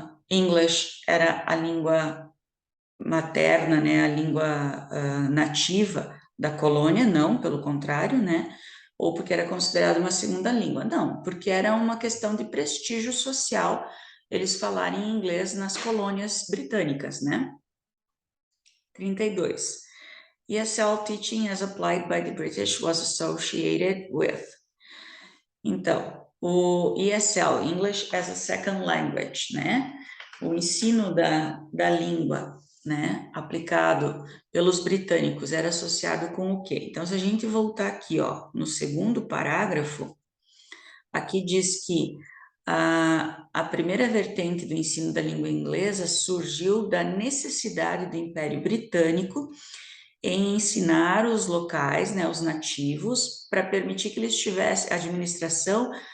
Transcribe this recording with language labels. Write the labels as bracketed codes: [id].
[pt] English era a língua materna, né, a língua nativa da colônia, não, pelo contrário, né, ou porque era considerada uma segunda língua, não, porque era uma questão de prestígio social eles falarem inglês nas colônias britânicas, né? 32. [en] ESL teaching as applied by the British was associated with. [pt] Então, o ESL, English as a Second Language, né? O ensino da língua, né, aplicado pelos britânicos era associado com o quê? Então, se a gente voltar aqui, ó, no segundo parágrafo, aqui diz que a primeira vertente do ensino da língua inglesa surgiu da necessidade do Império Britânico em ensinar os locais, né, os nativos, para permitir que eles tivessem, a administração